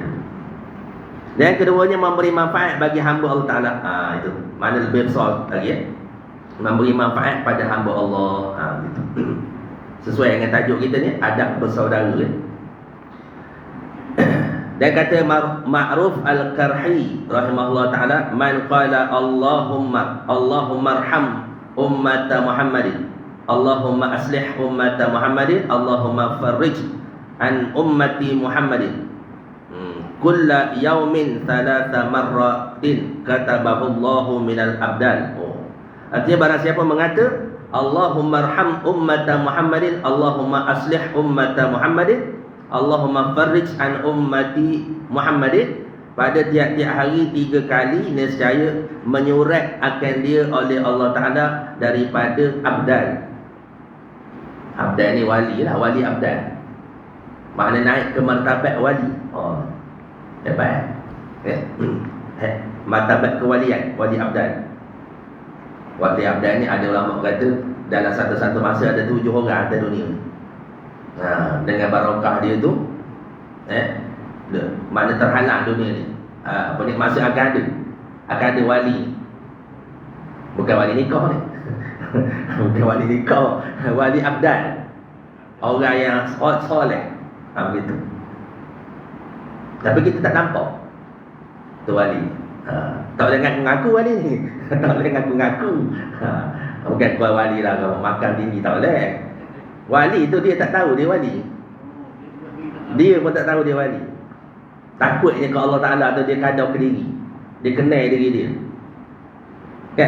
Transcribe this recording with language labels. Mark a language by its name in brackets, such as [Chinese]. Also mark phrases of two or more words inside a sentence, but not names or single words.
[Malay] Dan keduanya memberi manfaat bagi hamba Allah Ta'ala. Itu mana lebih besar lagi memberi manfaat pada hamba Allah. Gitu. Sesuai dengan tajuk kita ni, adab bersaudara. Dan kata [Arabic] Ma'ruf Al-Karhi رحمه الله تعالى، من قال اللهم ارحم أمة محمد، اللهم أصلح أمة محمد، اللهم فرج عن أمة محمد كل يوم 3 مرات كتبه الله من الأبدال. [Malay] Artinya barang siapa mengata [Arabic] اللهم ارحم أمة محمد، اللهم أصلح أمة محمد، اللهم فرج عن أمة محمد, [Malay] pada tiap-tiap hari 3 kali, nescaya menyurat akan dia oleh Allah Ta'ala daripada abdan. Abdan ni wali lah, wali abdan. Makna naik ke martabat wali. Hebat. Martabat kewalian, wali abdan. Wali abdan ni ada ulama kata dalam satu-satu masa ada 7 orang atas dunia. Dengan barakah dia tu, mana terhalang dunia ni. Masih akan ada wali. Bukan wali nikah ni. Bukan wali nikah, wali abdan. Orang yang soleh. Begitu. Tapi kita tak nampak. tu wali. Tak boleh ngaku-ngaku wali ni. Tak boleh ngaku-ngaku. Bukan kau wali lah, kau makan tinggi, tak boleh. Wali tu dia tak tahu dia wali. Dia pun tak tahu dia wali. Takutnya ke Allah Ta'ala tu dia kadau ke diri. Dia kenal diri dia. Kan?